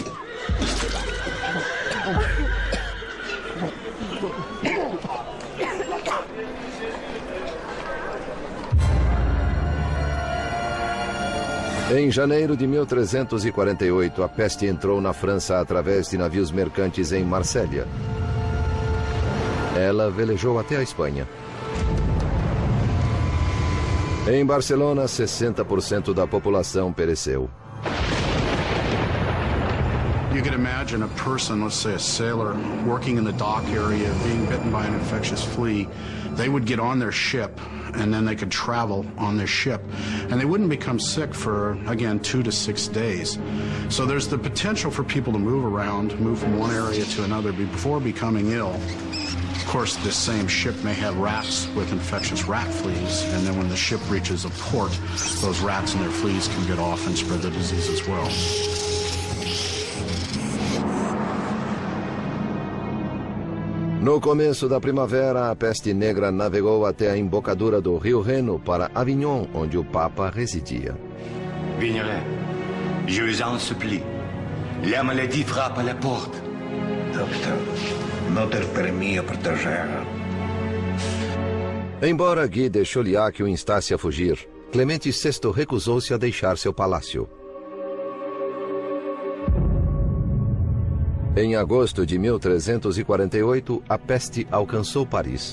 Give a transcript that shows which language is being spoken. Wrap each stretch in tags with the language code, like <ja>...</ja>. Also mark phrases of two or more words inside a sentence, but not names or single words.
<pt>Em janeiro de 1348, a peste entrou na França através de navios mercantes em Marsella. Ela velejou até a Espanha. Em Barcelona, 60% da população pereceu.</pt> <en>You could imagine a person, let's say a sailor, working in the dock area, being bitten by an infectious flea. They would get on their ship, and then they could travel on their ship. And they wouldn't become sick for, again, 2 to 6 days. So there's the potential for people to move around, move from one area to another before becoming ill. Of course, this same ship may have rats with infectious rat fleas, and then when the ship reaches a port, those rats and their fleas can get off and spread the disease as well.</en> <pt>No começo da primavera, a peste negra navegou até a embocadura do rio Reno para Avignon, onde o Papa residia.</pt> <fr>Vignerin, je vous en supplie. La maladie frappe à la porte.</fr> <pt>Doctor, não ter permia proteger. Embora Guy de Chauliac o instasse a fugir, Clemente VI recusou-se a deixar seu palácio. Em agosto de 1348, a peste alcançou Paris.</pt>